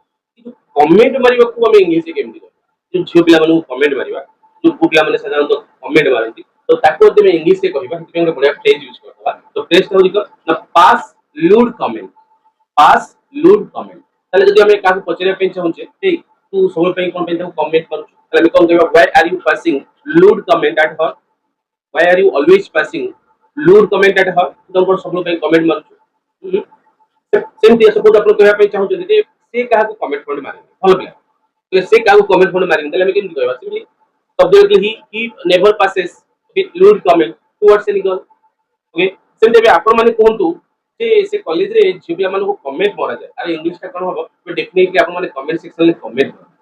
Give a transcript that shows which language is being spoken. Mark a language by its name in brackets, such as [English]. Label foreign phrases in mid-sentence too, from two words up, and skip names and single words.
[Odia] ଏ ଯୋଉ କମେଣ୍ଟ ମାରିବାକୁ ଆମେ ଇଂଲିଶରେ କେମିତି କରିବା? ଯୋଉ ଝିଅ ପିଲାମାନଙ୍କୁ କମେଣ୍ଟ ମାରିବା, ଯୋଉ ପୁଅ ପିଲାମାନେ ସାଧାରଣତଃ କମେଣ୍ଟ ମାରନ୍ତି, ତ ତାକୁ ଯଦି ଆମେ ଇଂଲିଶରେ କହିବା ସେଥିପାଇଁ ଗୋଟେ ବଢିଆ [English] phrase use [Odia] କରିଦେବା। ତ ଫ୍ରେଜଟା ହଉଛି କଣ ନା [English] pass lewd comment. pass lewd comment. [Odia] ତାହେଲେ ଯଦି ଆମେ କାହାକୁ ପଚାରିବା ପାଇଁ ଚାହୁଁଛେ ଏଇ ତୁ ସବୁବେଳେ ପାଇଁ କଣ ପାଇଁ ତାକୁ କମେଣ୍ଟ ମାରୁଛୁ, ତାହେଲେ ଆମେ କଣ କହିବା [English] why are you passing lewd comment at her? Why are you always passing lewd comment at her? [Odia] ତୁ କଣ ସବୁବେଳେ ପାଇଁ କମେଣ୍ଟ ମାରୁଛୁ? ସେମିତି ସପୋଜ ଆପଣ କହିବା ପାଇଁ ଚାହୁଁଛନ୍ତି ଯେ ସେ କାହାକୁ କମେଣ୍ଟ ଫଣ୍ଡ ମାରେନି, ଭଲ ପିଲା, ହେଲେ ସେ କାହାକୁ କମେଣ୍ଟ ଫଣ୍ଡ ମାରେନି, ତାହେଲେ ଆମେ କେମିତି କହିବା? [English] simply subject he never passes with lewd comment towards any girl. [Odia] ଓକେ, ସେମିତି ଏବେ ଆପଣ ମାନେ କୁହନ୍ତୁ ଯେ ସେ କଲେଜରେ ଝିଅ ପିଲାମାନଙ୍କୁ କମେଣ୍ଟ ମରାଯାଏ, ଆରେ ଇଂଲିଶଟା କଣ ହବ? ଡେଫିନେଟଲି ଆପଣ ମାନେ କମେଣ୍ଟ ସେକ୍ସନରେ କମେଣ୍ଟ